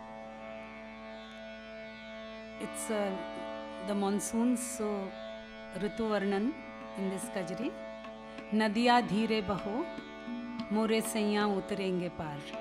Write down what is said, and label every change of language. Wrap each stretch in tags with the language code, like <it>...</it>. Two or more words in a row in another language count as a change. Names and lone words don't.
<en>It's the monsoons, so Ritu Varnan in this Kajri.</en> <hi>नदिया धीरे बहो, मोरे सैया उतरेंगे पार.</hi>